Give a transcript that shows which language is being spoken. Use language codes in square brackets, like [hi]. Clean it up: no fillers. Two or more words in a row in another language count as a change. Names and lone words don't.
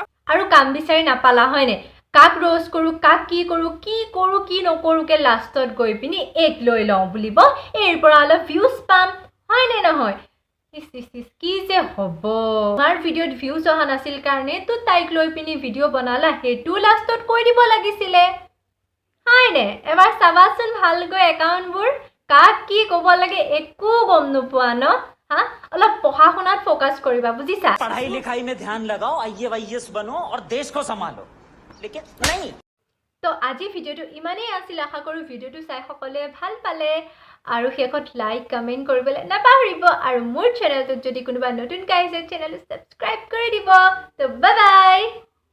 [as] আৰু কাম বিচাৰি নাপালা হয়নে কাক ৰ'জ কৰো কাক কি কৰো কি নকৰোকে লাষ্টত গৈ পিনি এক লৈ লওঁ বুলিব এৰ পৰা অলপ ভিউজ পাম হয়নে নহয় কি যে হ'ব তোমাৰ ভিডিঅ'ত ভিউজ অহা নাছিল কাৰণে তো তাইক লৈ পিনি ভিডিঅ' বনালা সেইটো লাষ্টত কৈ দিব লাগিছিলে হয়নে এবাৰ চাবাচোন ভালকৈ একাউণ্টবোৰ কাক কি ক'ব লাগে একো গম নোপোৱা ন হা অলপ পঢ়া শুনাত ফ'কাছ কৰিবা বুজিছা [hi] पढ़ाई लिखाई में ध्यान लगाओ आईएएस बनो और देश को संभालो लेकिन नहीं [as] তো আজি ভিডিঅ'টো ইমানেই আছিল আশা কৰোঁ ভিডিঅ'টো চাই সকলোৱে ভাল পালে আৰু শেষত [en] like comment [as] কৰিবলৈ নাপাহৰিব আৰু মোৰ চেনেলটোত যদি কোনোবা নতুনকৈ আহিছে চেনেলটো ছাবস্ক্ৰাইব কৰি দিব তো [en] bye bye